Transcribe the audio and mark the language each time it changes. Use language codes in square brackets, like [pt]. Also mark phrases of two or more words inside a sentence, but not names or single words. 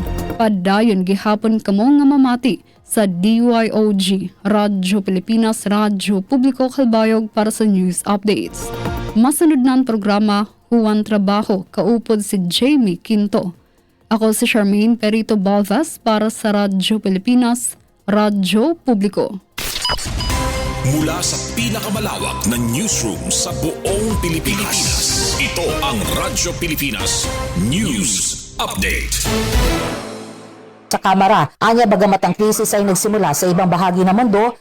[war] Padayon gihapon kamo nga mamati sa DYOG, Radyo Pilipinas, Radyo Publiko, Kalbayog para sa [en] news updates. [war] Masunod na ang programa Huwan Trabaho, kaupod si Jamie Quinto. Ako si Charmaine Perito Balvas para sa Radyo Pilipinas, Radyo Publiko. [tl] Mula sa pinakamalawak na newsroom sa buong Pilipinas, ito ang Radyo Pilipinas News Update. Sa Kamara, anya bagamat ang krisis ay nagsimula sa ibang bahagi ng mundo,